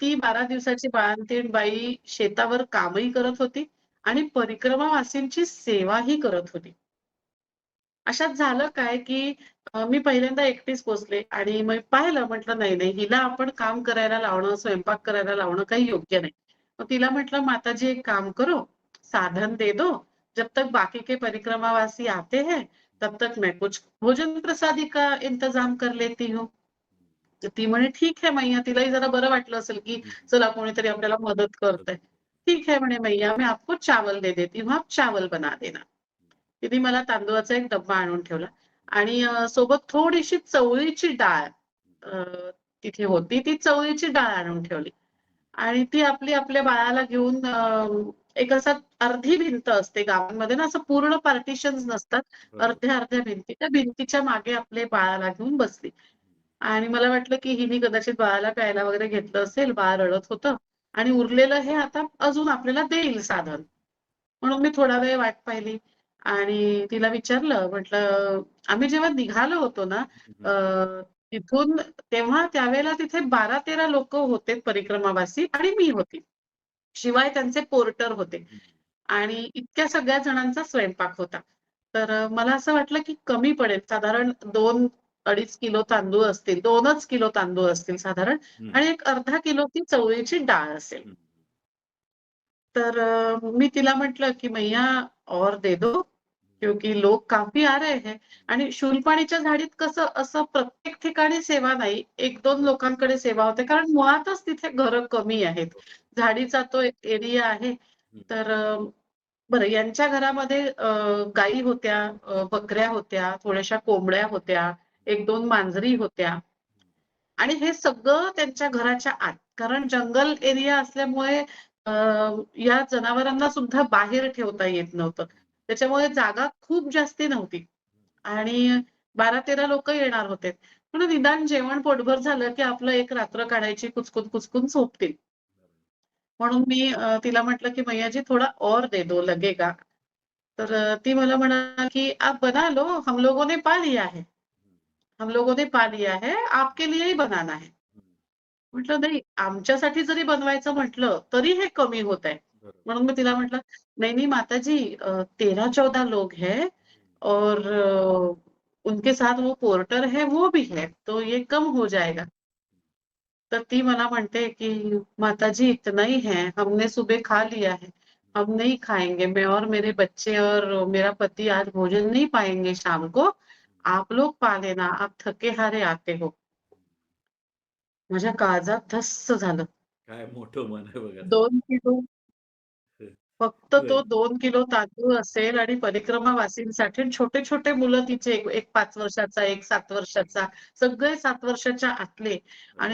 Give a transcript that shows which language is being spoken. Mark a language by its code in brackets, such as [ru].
[mr] ती 12 दिवसाची बाळंतीण बाई शेतावर कामही करत होती आणि परिक्रमावासींची सेवाही करत होती. अशात झालं काय, की मी पहिल्यांदा एकटीच पोहोचले आणि मग पाहिलं म्हटलं नाही, नाही हिला आपण काम करायला लावणं, स्वयंपाक करायला लावणं काही योग्य नाही. मग तिला म्हटलं, [hi] "माताजी एक काम करो, साधन दे दो, जब तक बाकी के परिक्रमावासी आते हैं, तब तक मैं कुछ भोजन प्रसादी का इंतजाम कर लेती हूँ." [mr] तर ती म्हणे, [hi] "ठीक है मैया." [mr] तिलाही जरा बरं वाटलं असेल, की हं, चला कोणीतरी आपल्याला मदत करतंय. [hi] "ठीक है," म्हणे, "मैया, मैं आपको चावल दे देती हूँ, आप चावल बना देना." [mr] तिने मला तांदूळाचा एक डब्बा आणून ठेवला आणि सोबत थोडीशी चवळीची डाळ अ, तिथे होती. ती चवळीची डाळ आणून ठेवली आणि ती आपली आपल्या बाळाला घेऊन एक असा अर्धी भिंत असते गावांमध्ये ना, असं पूर्ण पार्टिशन्स नसतात. बरोबर. अर्ध्या-अर्ध्या भिंती. त्या भिंतीच्या मागे आपले बाळाला घेऊन बसली आणि मला वाटलं, की हिने कदाचित बाळाला प्यायला वगैरे घेतलं असेल. बाळ रडत होतं आणि उरलेलं हे आता अजून आपल्याला देईल साधन. म्हणून मी थोडा वेळ वाट पाहिली आणि तिला विचारलं म्हटलं, आम्ही जेव्हा निघालो होतो ना, हं, अ, हं. तिथून तेव्हा त्यावेळेला तिथे 12-13 लोकं होते परिक्रमावासी आणि मी होती. शिवाय त्यांचे पोर्टर होते हं, आणि इतक्या सगळ्या जणांचा स्वयंपाक होता. तर मला असं वाटलं की कमी पडेल. साधारण 2-2.5 किलो तांदूळ असतील, 2च किलो तांदूळ असतील साधारण हं, आणि एक अर्धा किलो ती चवळीची डाळ असेल. हं. तर मी तिला म्हटलं, की [hi] "मैया और दे दो, क्योंकि लोग काफी आ रहे हैं." [mr] आणि शूलपाणीच्या झाडीत कसं असं प्रत्येक ठिकाणी सेवा नाही, 1-2 बरं. लोकांकडे सेवा होते. कारण मुळातच तिथे घरं कमी आहेत. हो. झाडीचा तो एरिया आहे. हं, तर बरं यांच्या घरामध्ये गायी होत्या, बकऱ्या होत्या, थोड्याशा कोंबड्या होत्या, 1-2 मांजरी होत्या. आणि हे सगळं त्यांच्या घराच्या आत. कारण जंगल एरिया असल्यामुळे अ, या जनावरांना सुद्धा बाहेर ठेवता येत नव्हतं. त्याच्यामुळे जागा खूप जास्ती नव्हती आणि 12-13 लोकं येणार होते. म्हणून निदान जेवण पोटभर झालं, की आपलं एक रात्र काढायची कुचकून झोपतील. म्हणून मी तिला म्हटलं, की [hi] "मैया जी थोडा और दे दो लगेगा." [mr] तर ती मला म्हणाली, की [hi] "आप बना लो, हम लोगों ने पा लिया है. हम लोगों ने पा लिया है, आपके लिए ही बनाना है." [mr] म्हटलं, "नाही, आमच्यासाठी जरी बनवायचं म्हटलं, तरी हे कमी होत आहे." बरोबर. म्हणून मी तिला म्हटलं, [hi] "नहीं, नहीं माताजी 13-14 लोग हैं और उनके साथ वो पोर्टर है, वो भी है, तो ये कम हो जाएगा." [mr] तर ती मला म्हणते, की [hi] "माताजी इतना ही है, हमने सुबह खा लिया है, हम नहीं खाएँगे, मैं और मेरे बच्चे और मेरा पति आज भोजन नहीं पाएँगे शाम को, आप लोग पा लेना, आप थके-हारे आते हो." [mr] माझ्या काळजात धस्स झालं. काय मोठं मन आहे बघा ते. 2 किलो फक्त तो बरं. 2 किलो तांदूळ असेल आणि परिक्रमावासींसाठी छोटे-छोटे मुलं तिचे एक 5 वर्षाचा, एक 7 वर्षाचा, सगळे 7 वर्षाच्या आतले आणि